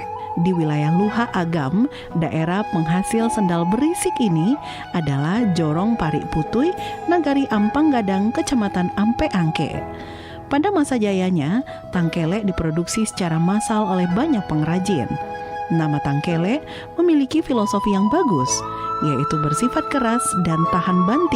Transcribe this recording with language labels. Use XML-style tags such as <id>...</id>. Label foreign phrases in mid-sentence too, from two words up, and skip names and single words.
<id>Di wilayah Luha Agam, daerah penghasil sandal berisik ini adalah Jorong Parik Putui, Nagari Ampang Gadang, Kecamatan Ampe Angke. Pada masa jayanya, tangkele diproduksi secara massal oleh banyak pengrajin. Nama tangkele memiliki filosofi yang bagus, yaitu bersifat keras dan tahan banting.</id>